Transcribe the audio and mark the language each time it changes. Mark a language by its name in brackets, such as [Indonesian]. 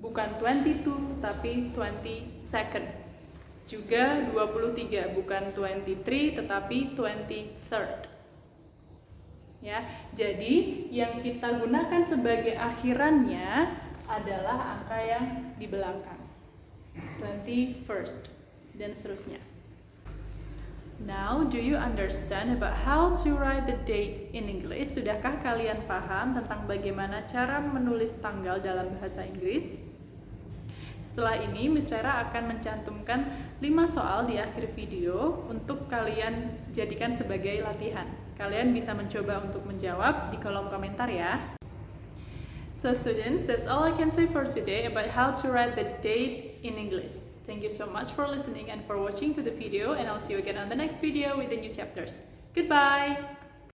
[Indonesian] Bukan 22 tapi 22nd. Juga 23, bukan 23 tetapi 23rd. Ya, jadi yang kita gunakan sebagai akhirannya adalah angka yang di belakang. 21st dan seterusnya. [English] Now, do you understand about how to write the date in English? [Indonesian] Sudahkah kalian paham tentang bagaimana cara menulis tanggal dalam bahasa Inggris? Setelah ini, Miss Rera akan mencantumkan 5 soal di akhir video untuk kalian jadikan sebagai latihan. Kalian bisa mencoba untuk menjawab di kolom komentar ya. [English] So students, that's all I can say for today about how to write the date in English. Thank you so much for listening and for watching to the video, and I'll see you again on the next video with the new chapters. Goodbye!